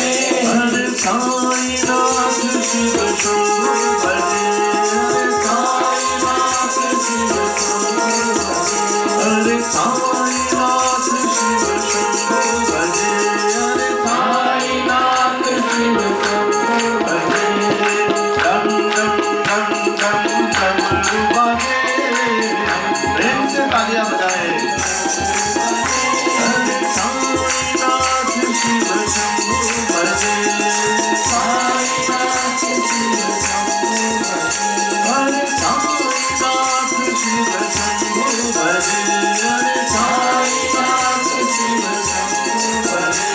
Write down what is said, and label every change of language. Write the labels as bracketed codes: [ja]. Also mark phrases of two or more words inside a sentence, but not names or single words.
[gu] હરે સાઈનાથ શિવ શંભુ ભજે, હરે સાઈનાથ શિવ શંભુ ભજે, હરે સાઈનાથ શિવ શંભુ ભજે, હરે સાઈનાથ શિવ શંભુ ભજે. ડમ ડમ ડમ ડમ ડમરૂ વાગે, [hi] प्रेम से तालियां बजाए. हरे साईनाथ शिव शंभु भजे, साईनाथ शिव शंभु भजे, हरे साईनाथ शिव शंभु भजे, हरे साईनाथ शिव शंभु भजे.